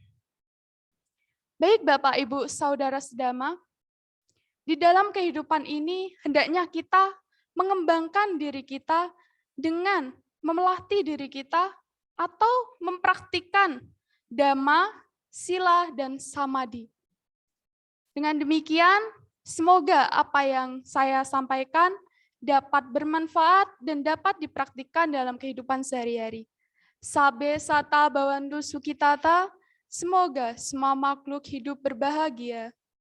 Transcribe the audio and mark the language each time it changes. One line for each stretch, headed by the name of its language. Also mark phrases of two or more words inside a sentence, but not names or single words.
Indonesian: Baik Bapak, Ibu, Saudara sedama, di dalam kehidupan ini hendaknya kita mengembangkan diri kita dengan memelatih diri kita atau mempraktikkan dhamma, sila, dan samadhi. Dengan demikian, semoga apa yang saya sampaikan dapat bermanfaat dan dapat dipraktikkan dalam kehidupan sehari-hari.
Pali: Sabe sata bawandu sukitata,
Indonesian: semoga semua makhluk hidup berbahagia.